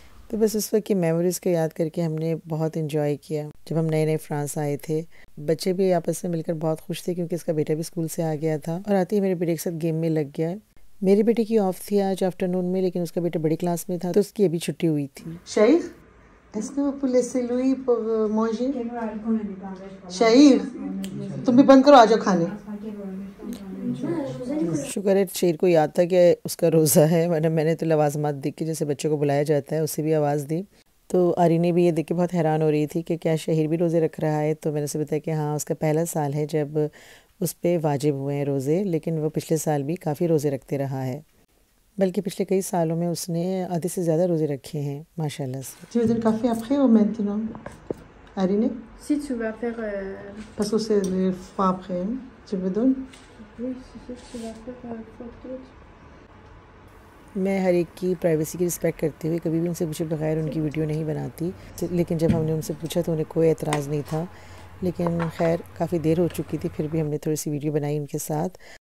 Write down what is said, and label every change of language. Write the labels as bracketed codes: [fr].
[hi] तो बस उस वक्त की मेमोरीज़ को याद करके हमने बहुत इन्जॉय किया जब हम नए नए फ्रांस आए थे। बच्चे भी आपस में मिलकर बहुत खुश थे क्योंकि इसका बेटा भी स्कूल से आ गया था और आते ही मेरे बेटे के साथ गेम में लग गया। मेरे बेटे की ऑफ थी आज आफ्टरनून में, लेकिन उसका बेटा बड़ी क्लास में था तो उसकी अभी छुट्टी हुई थी। [fr] शाहिर, est-ce que vous pouvez laisser Louis pour manger? [hi] Shahir, तुम भी बंद करो, आ जाओ खाने। शुक्र है शेर को याद था कि उसका रोज़ा है, वरना मैंने तो लवाजमात देख के जैसे बच्चों को बुलाया जाता है उससे भी आवाज़ दी। तो आरीने भी ये देख के बहुत हैरान हो रही थी कि क्या शहीर भी रोज़े रख रहा है। तो मैंने उसे बताया कि हाँ, उसका पहला साल है जब उस पर वाजिब हुए हैं रोज़े, लेकिन वो पिछले साल भी काफ़ी रोज़े रखते रहा है, बल्कि पिछले कई सालों में उसने आधे से ज़्यादा रोज़े रखे हैं माशाल्लाह से। [fr] Tu veux du café après ou maintenant? Arine? Si tu vas faire... Parce que c'est le froid après. Tu veux donner? Oui, si tu vas faire photo. [hi] मैं हर एक की प्राइवेसी की रिस्पेक्ट करते हुए कभी भी उनसे पूछे बगैर उनकी वीडियो नहीं बनाती, लेकिन जब हमने उनसे पूछा तो उन्हें कोई एतराज़ नहीं था। लेकिन खैर काफ़ी देर हो चुकी थी, फिर भी हमने थोड़ी सी वीडियो बनाई उनके साथ।